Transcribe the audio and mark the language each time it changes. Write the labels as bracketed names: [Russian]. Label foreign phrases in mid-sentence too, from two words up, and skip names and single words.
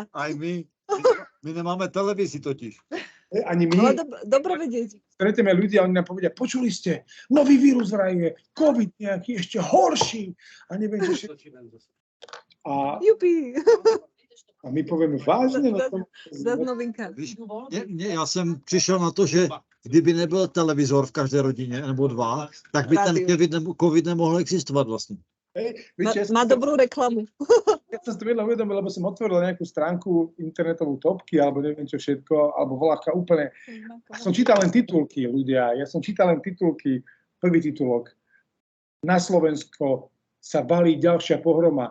[Slovak] Aj my nemáme televízi totiž. Ani my. Ale dobre vedieť. Stretneme ľudia a oni nám povedia, počuli ste, nový vírus vraj je, COVID nejaký, ešte horší. A neviem, že Jupi. A my povieme, vážne? Zas novinka. [Czech] Já jsem přišel na to, že kdyby nebyl televizor v každé rodině, nebo dva, tak by ten COVID nemohl existovat vlastně. [Slovak] Má dobrú reklamu. Keď som si to vedľa uvedomil, lebo som otvoril nejakú stránku internetovú topky, alebo neviem čo všetko, alebo voláka úplne. A som čítal len titulky, ľudia. Ja som čítal len titulky. Prvý titulok. Na Slovensko sa balí ďalšia pohroma.